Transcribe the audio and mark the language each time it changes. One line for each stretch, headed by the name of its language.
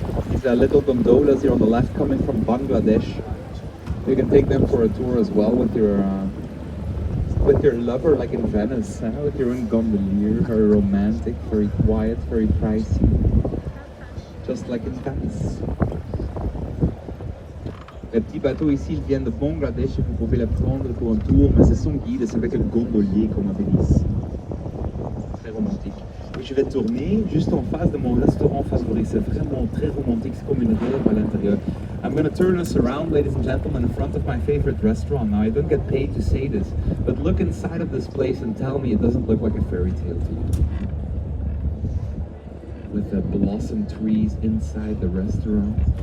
English: These are little gondolas here on the left coming from Bangladesh. You can take them for a tour as well with your lover, like in Venice, with your own gondolier. Very romantic, very quiet, very pricey. Just like in Venice.
French: Les petits bateaux ici, ils viennent de Bangladesh et vous pouvez les prendre pour un tour, mais c'est son guide, c'est avec un gondolier comme à Venise. Très romantique. Et je vais tourner juste en face de mon restaurant favori. C'est vraiment très romantique, c'est comme une rêve à l'intérieur.
English: I'm going to turn us around, ladies and gentlemen, in front of my favorite restaurant. Now, I don't get paid to say this, but look inside of this place and tell me it doesn't look like a fairy tale to you. With the blossom trees inside the restaurant.